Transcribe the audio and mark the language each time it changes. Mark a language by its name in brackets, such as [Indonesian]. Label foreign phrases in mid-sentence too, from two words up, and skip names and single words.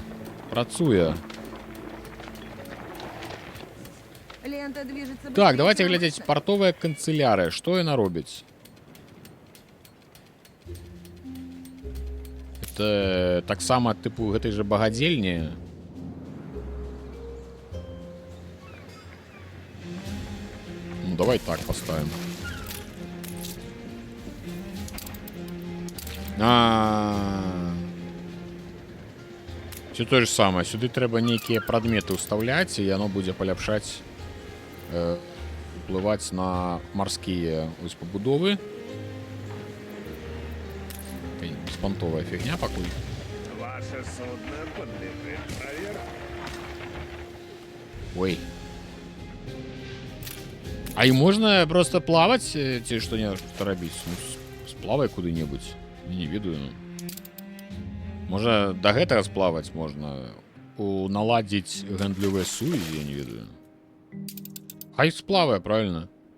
[Belarusian] Працуе. Так, давайте глядзець. Партовая канцелярыя. Што яна робіць? Это таксама, тыпу, гэтай жа багадзельні. [Russian] Ну, давай так поставим. Все то же самое. [Belarusian] Сюды трэба нейкія прадметы ўстаўляць, і яно будзе паляпшаць, уплываць на марскія пабудовы. Беспонтовая фігня пакуль. [Russian] Ваше судно подлежит проверке. Ой. [Belarusian] А і можна просто плаваць, ці што не рабіць? Ну, сплавай куды-небудзь. Не ведаю. Можа, да гэтага сплаваць можна. Наладзіць гандлёвыя сувязі, я не ведаю. Хай сплавае, правильно?